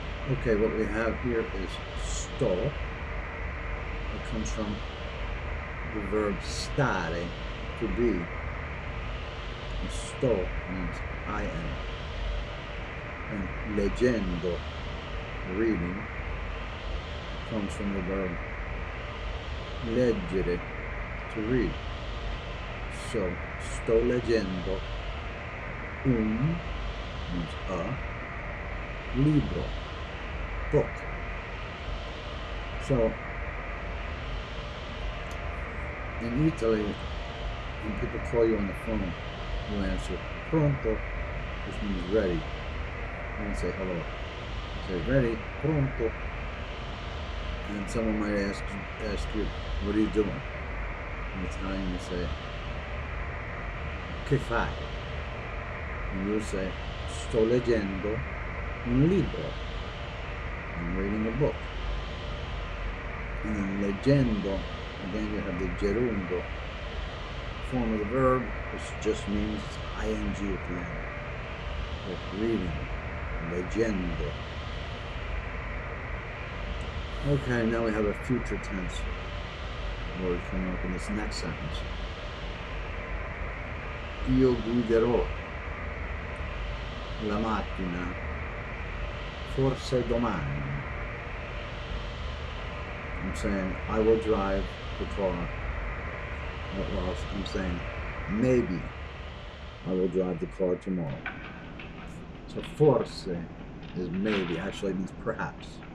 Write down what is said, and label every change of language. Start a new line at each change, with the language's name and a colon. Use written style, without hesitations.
English: Okay, what we have here is sto. It comes from the verb stare, to be. And sto means I am. And leggendo, reading, comes from the verb leggere, to read. So,
Italian: sto leggendo un
English: means a libro, book. So, in Italy, when people call you on the phone, you answer pronto, which means ready. You don't say hello. You say ready, pronto. And someone might ask you, what are you doing? In Italian, you say,
Italian: che fai?
English: And you'll say,
Italian: sto leggendo un libro.
English: I'm reading a book. And then leggendo, again you have the gerundio form of the verb, which just means it's ing at the end. Like reading, leggendo. Okay, now we have a future tense word coming up in this next sentence.
Italian: Io guiderò la macchina forse domani.
English: I'm saying I will drive the car. Well, I'm saying maybe I will drive the car tomorrow. So forse is maybe, actually it means perhaps.